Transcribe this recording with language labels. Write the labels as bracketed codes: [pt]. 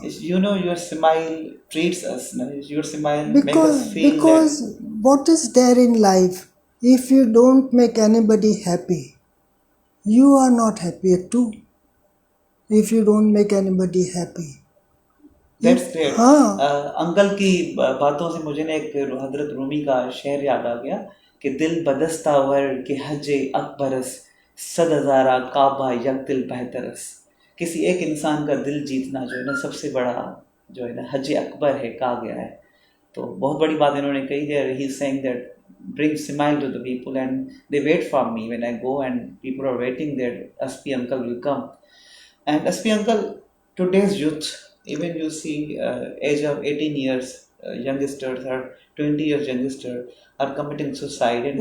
[en] your smile treats us. No? Your smile make us feel that. Because what is there in life? If you don't make anybody happy, you are not happy too. If you don't make anybody happy. That's If great. [hi] हाँ, uncle की बातों से मुझे ना एक हजरत रूमी का शेर याद आ गया कि [fa] दिल बदस्ता वर के हजे अकबरस सद हजारा काबा यक दिल बेहतरस। [hi] किसी एक इंसान का दिल जीतना जो है ना सबसे बड़ा जो है ना हज अकबर है, कहा गया है। तो बहुत बड़ी बात इन्होंने कही है। [en] He is saying that bring smile to the people and they wait for me when I go and people are waiting that SP uncle will come. And SP uncle, today's youth, even you see age of 18 years, youngsters or 20 years youngster are committing suicide and